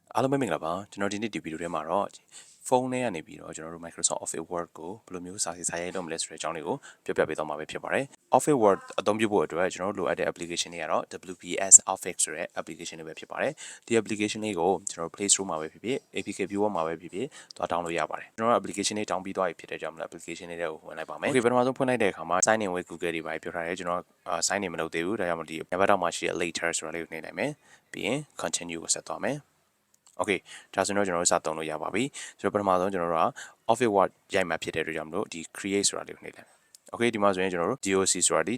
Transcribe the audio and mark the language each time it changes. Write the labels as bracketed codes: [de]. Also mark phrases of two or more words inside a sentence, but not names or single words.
[my] အားလုံးပဲမင်္ဂလာပါကျွန်တော်ဒီနေ့ဒီဗီဒီယိုထဲမှာတော့ဖုန်းထဲကနေပြီးတော့ကျွန်တော်တို့ Microsoft Office Word ကိုဘယ်လိုမျိုးစာရိုက်လုပ်မလဲဆိုတဲ့အကြောင်းလေးကိုပြောပြပေးသွားမှာပဲဖြစ်ပါတယ် Office Word အသုံးပြုဖို့အတွက်ကျွန်တော်တို့လိုအပ်တဲ့ application တွေကတော့ WPS Office ဆိုတဲ့ application တွေပဲဖြစ်ပါတယ်ဒီ application လေးကိုကျွန်တော်တို့ Play Store မှာပဲဖြစ်ဖြစ် APK Viewer မှာပဲဖြစ်ဖြစ်သွား download ရပါတယ်ကျွန်တော်တို့ application လေး download ပြီးသွားပြီဖြစ် တဲ့ကြောင့်မလို့ application လေးတွေကိုဝင်လိုက်ပါမယ် Okay ပထမဆုံးဖွင့်လိုက်တဲ့အခါမှာ [en] sign in with Google [my] တွေပါပြောထားတယ်ကျွန်တော် sign in မလုပ်သေးဘူးဒါကြောင့်မလို့ဒီညဘက်တော့မှရှိတဲ့ later ဆိုတာလေးကိုနှိပ်လိုက်မယ်ပြီးရင် continue ကိုဆက်သွားမယ် Okay ဒါဆိုတော့ကျွန်တော်တို့စသုံးလို့ရပါပြီဆိုတော့ပထမဆုံးကျွန်တော်တို့က Office Word ရိုက်မှဖြစ်တဲ့အတွက်ကြောင့်မလို့ဒီ create ဆိုတာလေးကိုနှိပ်လိုက်မယ် Okay ဒီမှာဆိုရင်ကျွန်တော်တို့ DOC ဆိုတာဒီ